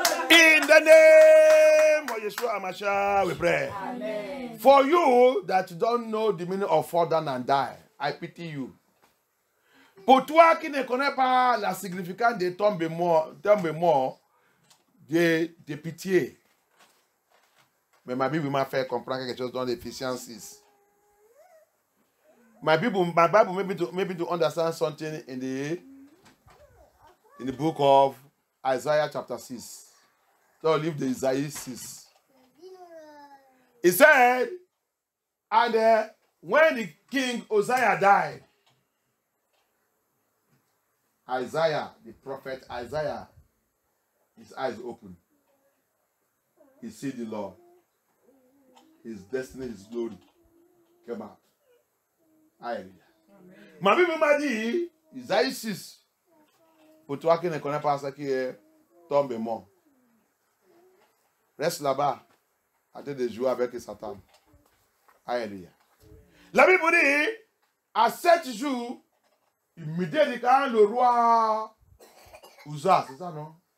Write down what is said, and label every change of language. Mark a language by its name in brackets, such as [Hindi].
[English] In the name of Yeshua HaMashiach, we pray. Amen. For you that don't know the meaning of fall down and die, I pity you. [French] Pour toi qui ne connais pas la signification de tombe mort, de pitié. Mais ma Bible m'a fait comprendre quelque chose dans l'Éphésiens 6. [English] My Bible maybe to understand something in the book of Isaiah chapter 6. So leave the Isaiah 6. He said, and when the king Uzziah died, Isaiah, the prophet Isaiah, his eyes opened. He see the Lord. His destiny, his glory came out. [French] Alléluia. Ma Bible m'a dit, Isaïe 6, pour toi qui ne connais pas ce qui est tombé mort, reste là-bas, en train de jouer avec Satan. Alléluia. La Bible dit, à 7 jours, immédiatement quand le roi Uza, c'est ça non?